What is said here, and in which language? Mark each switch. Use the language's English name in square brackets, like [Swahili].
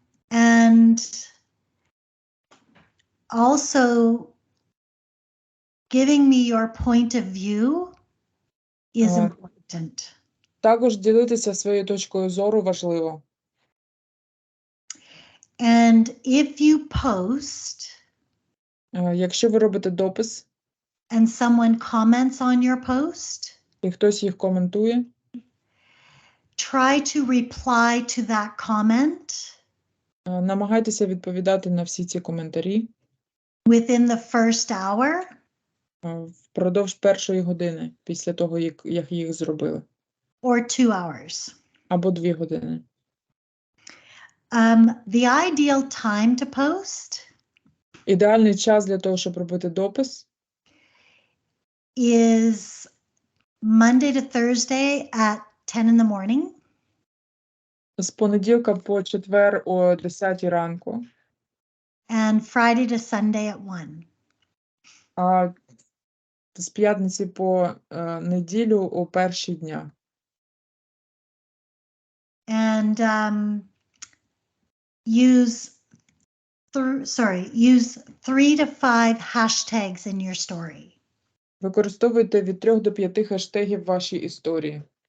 [English] And also giving me your point of view is important. [Ukrainian] Також ділитися своєю точкою зору важливо. [English] And if you post [Ukrainian] Якщо ви робите допис, [English] and someone comments on your post, [Ukrainian] і хтось їх коментує, [English] try to reply to that comment [Ukrainian] намагайтеся відповідати на всі ці коментарі [English] within the first hour [Ukrainian] впродовж першої години, після того, як їх зробили, [English] or 2 hours. [Ukrainian] або 2 години. [English] The ideal time to post [Ukrainian] Ідеальний час для того, щоб робити допис [English] is Monday to Thursday at 10 in the morning [Ukrainian] з понеділка по четвер о 10 ранку, [English] and Friday to Sunday at 1. [Ukrainian] а з п'ятниці по неділю о перші дня. [English] And use 3 to 5 hashtags in your story. [Ukrainian] Використовуйте від 3 до 5 хештегів в вашій історії.